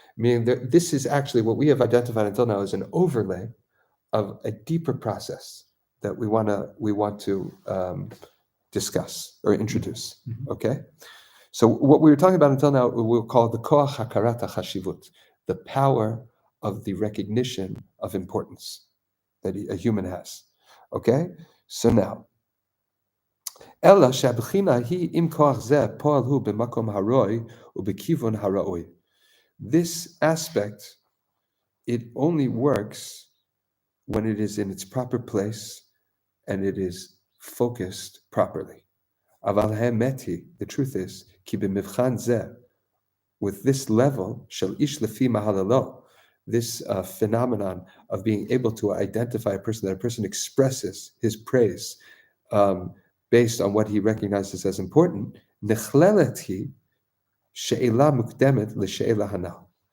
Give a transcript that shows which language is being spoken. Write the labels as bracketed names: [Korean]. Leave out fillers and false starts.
[English] Meaning that this is actually what we have identified until now as an overlay of a deeper process that we want to discuss or introduce. Okay, so what we were talking about until now, we'll call the koach hakarat hachashivut, the power of the recognition of importance that a human has. Okay, so now. [Hebrew] אלא שהבחינה היא עם כוח זה פועל הוא במקום הרוי ובכיוון הראוי. [English] This aspect, it only works when it is in its proper place and it is focused properly. [Hebrew] אבל האמת היא, [English] the truth is, [Hebrew] כי במבחן זה, [English] with this level, [Hebrew] של איש לפי מהללו, [English] this phenomenon of being able to identify a person, that a person expresses his praise, based on what he recognizes as important, [Hebrew] nechleleti she'ela mukdemet l'she'ela hanal.